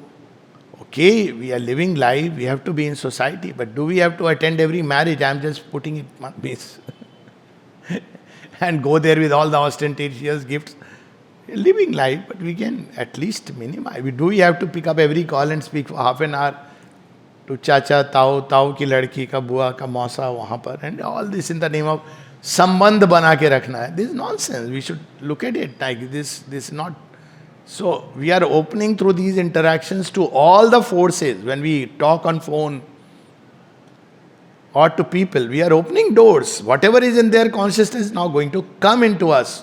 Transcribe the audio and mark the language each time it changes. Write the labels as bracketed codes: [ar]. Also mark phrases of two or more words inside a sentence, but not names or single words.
[en] Okay, we are living life, we have to be in society, but do we have to attend every marriage? I am just putting it on base. And go there with all the ostentatious gifts. Living life, but we can at least minimize. We have to pick up every call and speak for half an hour to [hi] चाचा, ताऊ की लड़की का, बुआ का, मौसा वहाँ पर, [en] and all this in the name of [hi] संबंध बना के रखना है. [en] This is nonsense. We should look at it like this. This is not. So we are opening through these interactions to all the forces. When we talk on phone or to people, we are opening doors. Whatever is in their consciousness is now going to come into us.